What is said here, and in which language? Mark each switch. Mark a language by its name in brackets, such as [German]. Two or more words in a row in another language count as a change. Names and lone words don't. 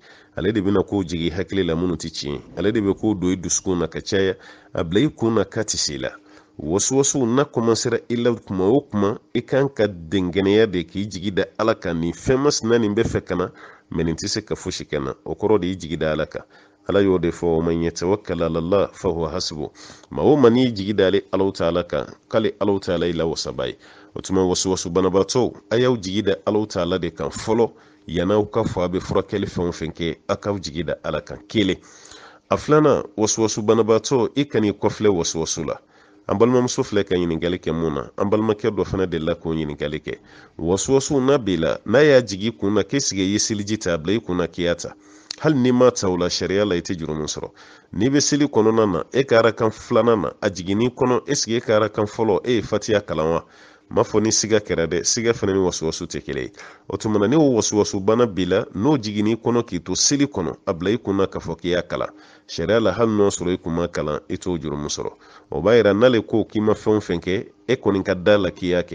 [Bambara] Ale de bɛna kow jigi hakili la minnu tɛ tiɲɛ. Ale de bɛ kow don i dusukun na ka caya. A bila i kunna k'a tɛ se la. Wasuwasu na komansera i la kuma o kuma i kan ka dengɛnɛya de k'i jigi da Ala kan nin fɛn masina nin bɛ fɛ ka na mɛ nin tɛ se ka fosi kɛ na. O kɔrɔ de y'i jigi da Ala kan. Ala y'o de fɔ [Arabic] من يتوكل على الله فهو حسبه. [Bambara] Ma o man y'i jigi da Ala Ta'ala kan k'ale Ala Ta'ala i la wasaba ye. O tuma wasuwasu banabaatɔw a y'aw jigi da Ala Ta'ala de kan fɔlɔ yan'aw ka fɔ a bɛ furakɛli fɛn o fɛn kɛ a k'aw jigi da Ala kan kelen. A filanan wasuwasu banabaatɔ i kan'i kɔfilɛ wasuwasu la. An balimamuso filɛ ka ɲininkali kɛ mun na an balimakɛ dɔ fana delila k'o ɲininkali kɛ. Wasuwasu n'a b'i la n'a y'a jigi kun na k'e sigi i ye seliji ta a bila i kun na k'i y'a ta. Hali n'i ma ta o la sariya la i tɛ juru min sɔrɔ. N'i bɛ seli kɔnɔna na e ka arakan filanan na a jiginni kɔnɔ [French] est-ce que [Bambara] e ka arakan fɔlɔ e ye fatiya kalan wa? M'a fɔ ni siga kɛra dɛ, siga fana ni wasuwasu tɛ kelen ye. O tuma na ni o wasuwasu bana b'i la n'o jiginni kɔnɔ k'i to seli kɔnɔ a bila i kunna k'a fɔ k'i y'a kalan. Sariya la hali n'o sɔrɔ i kun ma kalan i t'o juru min sɔrɔ. O b'a yira n'ale ko k'i ma fɛn o fɛn kɛ e kɔni ka da la k'i y'a kɛ.